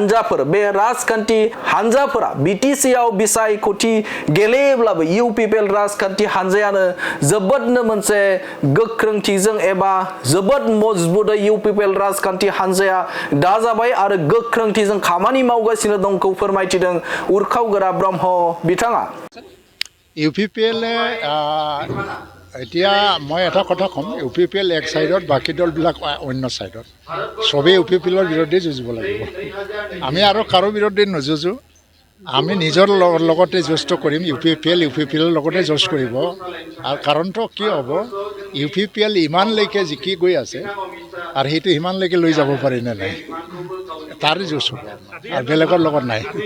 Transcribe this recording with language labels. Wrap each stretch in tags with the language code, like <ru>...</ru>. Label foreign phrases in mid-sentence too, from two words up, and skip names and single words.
<brx>हान्जाफोरा BTC आव बिसायख'थि गेलेयोब्लाबो UPPL राजखान्थि हान्जायानो जोबोदनो मोनसे गोख्रोंथिजों एबा जोबोद मजबुतै UPPL राजखान्थि हान्जाया दाजाबाय आरो गोख्रोंथिजों खामानि मावगासिनो दंखौ फोरमायथिदों उरखावगोरा ब्रह्म बिथाङा</brx> <as>UPPL এতিয়া মই এটা কথা ক'ম UPPL এক সাইডত বাকী দলবিলাক অন্য সাইডত সবেই UPPLৰ বিৰুদ্ধে যুঁজিব লাগিব আমি আৰু কাৰো বিৰুদ্ধে নুযুঁজো আমি নিজৰ লগতে যুঁজ কৰিম UPPLৰ লগতে যুঁজ কৰিব আৰু কাৰণটো কি হ'ব UPPL ইমানলৈকে জিকি গৈ আছে আৰু সেইটো ইমানলৈকে লৈ যাব পাৰি নে নাই তাৰ যুঁজ হ'ব আৰু বেলেগৰ লগত নাই</as>